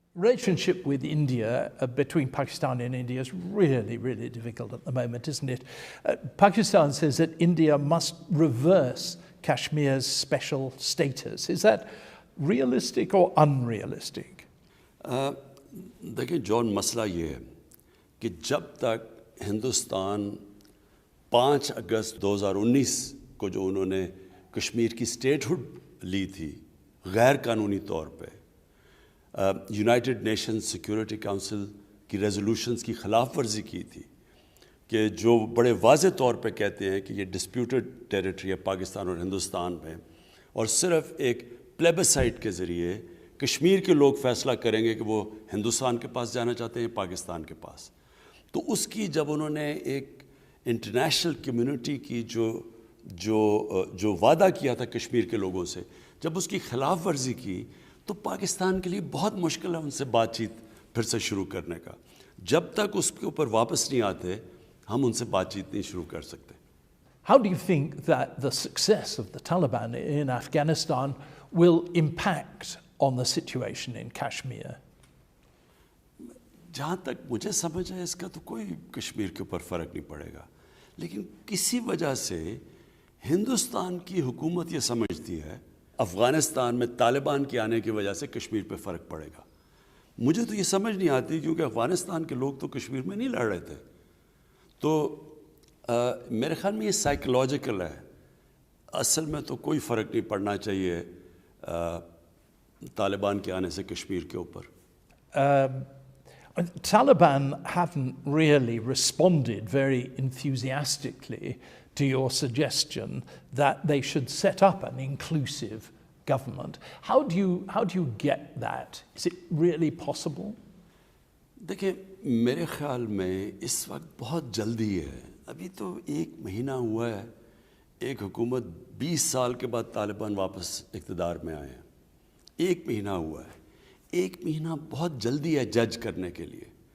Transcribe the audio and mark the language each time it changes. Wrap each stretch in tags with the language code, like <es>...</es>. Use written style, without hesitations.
<en>Relationship with India, between Pakistan and India, is really, really difficult at the moment, isn't it? Pakistan says that India must reverse Kashmir's special status. Is that realistic or unrealistic?</en> <hi>देखिए John मसला ये है कि जब तक हिंदुस्तान 5 अगस्त 2019 को जो उन्होंने कश्मीर की स्टेटहुड ली थी गैर कानूनी तौर पे यूनाइटेड नेशंस सिक्योरिटी काउंसिल की रेजोल्यूशंस की खिलाफ वर्जी की थी कि जो बड़े वाज़े तौर पे कहते हैं कि ये डिस्प्यूटेड टेरिटरी है पाकिस्तान और हिंदुस्तान में और सिर्फ एक प्लेबिसाइट के ज़रिए कश्मीर के लोग फ़ैसला करेंगे कि वो हिंदुस्तान के पास जाना चाहते हैं पाकिस्तान के पास। तो उसकी जब उन्होंने एक इंटरनेशनल कम्युनिटी की जो वादा किया था कश्मीर के लोगों से, जब उसकी खिलाफ वर्जी की तो पाकिस्तान के लिए बहुत मुश्किल है उनसे बातचीत फिर से शुरू करने का। जब तक उसके ऊपर वापस नहीं आते हम उनसे बातचीत नहीं शुरू कर सकते।</hi> <en>How do you think that the success of the Taliban in Afghanistan will impact on the situation in Kashmir?</en> <hi>जहाँ तक मुझे समझ है इसका तो कोई कश्मीर के ऊपर फ़र्क नहीं पड़ेगा, लेकिन किसी वजह से हिंदुस्तान की हुकूमत ये समझती है अफ़गानिस्तान में तालिबान के आने की वजह से कश्मीर पे फ़र्क पड़ेगा। मुझे तो ये समझ नहीं आती क्योंकि अफ़गानिस्तान के लोग तो कश्मीर में नहीं लड़ रहे थे। तो मेरे ख्याल में ये साइकोलॉजिकल है, असल में तो कोई फ़र्क नहीं पड़ना चाहिए तालिबान के आने से कश्मीर के ऊपर।</hi> <en>Taliban haven't really responded very enthusiastically to your suggestion that they should set up an inclusive government. How do you get that? Is it really possible?</en> <hi>देखिए मेरे ख्याल में इस वक्त बहुत जल्दी है, अभी तो 1 महीना हुआ है, एक हुकूमत 20 साल के बाद तालिबान वापस इक़्तिदार में आए हैं, 1 महीना हुआ है, 1 महीना बहुत जल्दी है जज करने के लिए।</hi>